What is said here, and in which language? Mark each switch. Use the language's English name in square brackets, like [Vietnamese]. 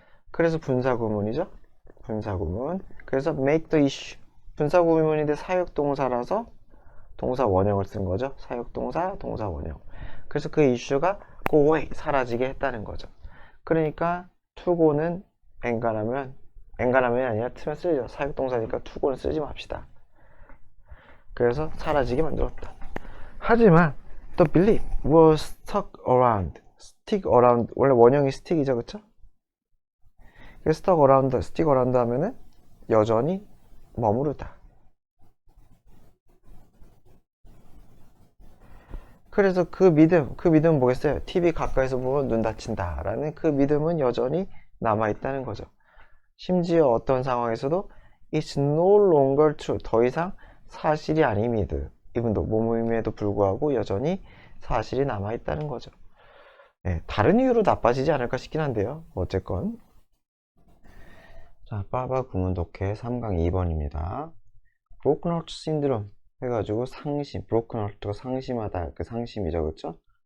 [Korean] 그래서 분사구문이죠. 분사구문. 그래서 make the issue 분사구문인데 사역동사라서 동사 원형을 쓴 거죠. 사역동사, 동사 원형. 그래서 그 이슈가 go away 사라지게 했다는 거죠. 그러니까 to go는 엔간하면이 아니라 틀면 쓰죠. 사역동사니까 to go는 쓰지 맙시다. 그래서 사라지게 만들었다. [English] 하지만 the belief was stuck around. [Korean] stick around 원래 원형이 stick이죠, 그쵸? 그래서 stuck around, stick around 하면은 여전히 머무르다. 그래서 그 믿음은 뭐겠어요? TV 가까이서 보면 눈 다친다 라는 그 믿음은 여전히 남아있다는 거죠. [English] 심지어 어떤 상황에서도 It's no longer true. [Korean] 더 이상 사실이 아닙니다. 이분도 모임에도 불구하고 여전히 사실이 남아있다는 거죠. 네, 다른 이유로 나빠지지 않을까 싶긴 한데요. 어쨌건 자, 빠바 구문 독해 3강 2번입니다. Broken Heart Syndrome 해가지고 상심, Broken Heart가 상심하다, 그 상심이죠, 그쵸?